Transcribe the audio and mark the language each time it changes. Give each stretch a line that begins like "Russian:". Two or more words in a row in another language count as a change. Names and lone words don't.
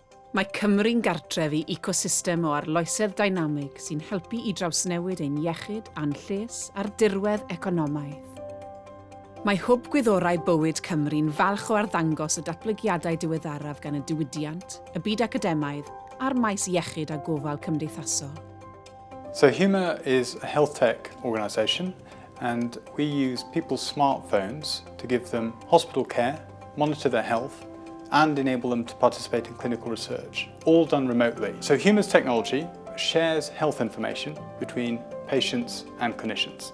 Welsh: Mae Cymru'n gartref i ecosystem o arloesedd dynamig sy'n helpu i drawsnewid ein iechyd a'n lles a'r dirwedd economaidd. Mae hwb gwyddorau bywyd Cymru'n falch o arddangos y datblygiadau diweddaraf gan y diwydiant, y byd academaidd a'r maes iechyd a gofal cymdeithasol.
English: So Huma is a health tech organisation and we use people's smartphones to give them hospital care, monitor their health and enable them to participate in clinical research, all done remotely. So Huma's technology shares health information between patients and clinicians.